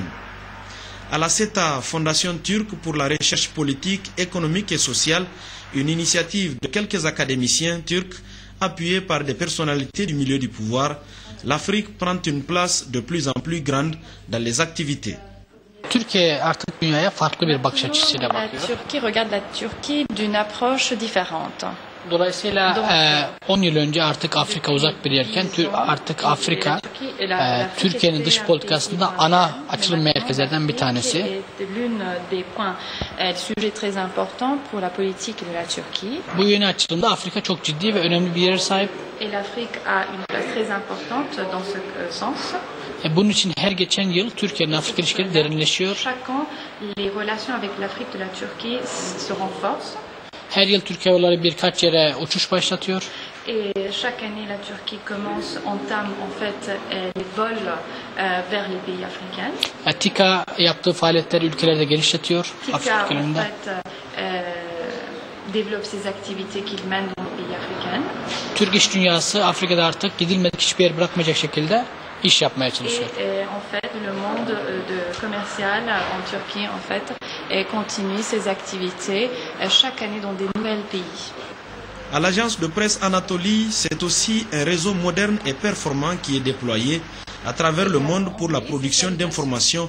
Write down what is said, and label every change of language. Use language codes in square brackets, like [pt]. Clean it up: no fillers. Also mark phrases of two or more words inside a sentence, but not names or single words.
[fr] À la CETA, Fondation turque pour la recherche politique, économique et sociale, une initiative de quelques académiciens turcs, appuyés par des personnalités du milieu du pouvoir, l'Afrique prend une place de plus en plus grande dans les activités. [tr] Türkiye artık dünyaya farklı bir bakış açısıyla bakıyor. [fr] La Turquie regarde la Turquie d'une approche différente. [tr] Dolayısıyla 10 yıl önce artık Afrika uzak bir yerken artık Afrika Türkiye'nin dış politikasında ana açılım merkezlerden bir tanesi. Bu yeni açılımda Afrika çok ciddi ve önemli bir yere sahip. Bunun için her geçen yıl Türkiye'nin Afrika ilişkileri derinleşiyor. Her yıl Türkiye yolları birkaç yere uçuş başlatıyor. [fr] Chaque année, la Turquie entame en fait les vols vers les pays africains. [tr] TİKA yaptığı faaliyetleri ülkelerde genişletiyor. [fr] TİKA en fait développe ses activités qu'il mène dans les pays africains. [tr] Türk iş dünyası Afrika'da artık gidilmedik hiçbir yer bırakmayacak şekilde iş yapmaya çalışıyor. [fr] En fait, le monde commercial en Turquie en fait continue ses activités chaque année dans des nouveaux pays. À l'agence de presse Anatolie, c'est aussi un réseau moderne et performant qui est déployé à travers le monde pour la production d'informations.